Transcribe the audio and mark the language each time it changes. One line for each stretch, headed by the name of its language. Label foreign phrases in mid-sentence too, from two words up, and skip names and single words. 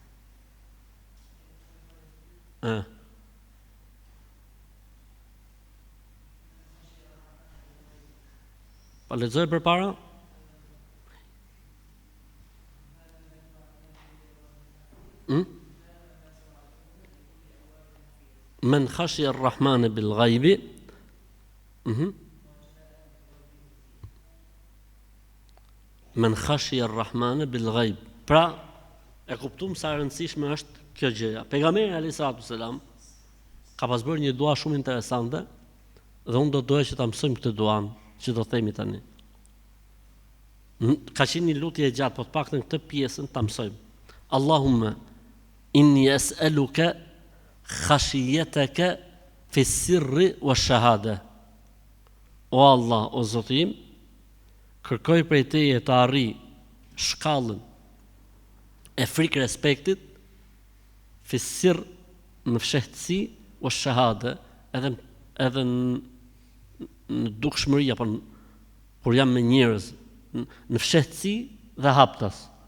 Albanian: Pa lexoj përpara?
Arabic: من خشي الرحمن بالغيب. من خشي الرحمن بالغيب.
Albanian: Pra, e kuptuam sa e rëndësishme është kjo gjëja. Pejgamberi
Arabic: عليه السلام
Albanian: ka pas bërë një dua shumë interesante dhe unë do doja që ta mësojmë këtë duan që do themi tani. Ka qenë një lutje e gjatë, po të paktën këtë pjesën ta mësojmë.
Arabic: اللهم إني أسألك خشيتك في السر والشهادة.
Albanian: O Allah, o Zoti im, kërkoj prej teje të arri shkallën e frikë respektit,
Arabic: في السر
Albanian: në fshehtësi o shahada, edhe në dukshmëri apo kur jam me njerëz, në fshehtësi dhe haptas.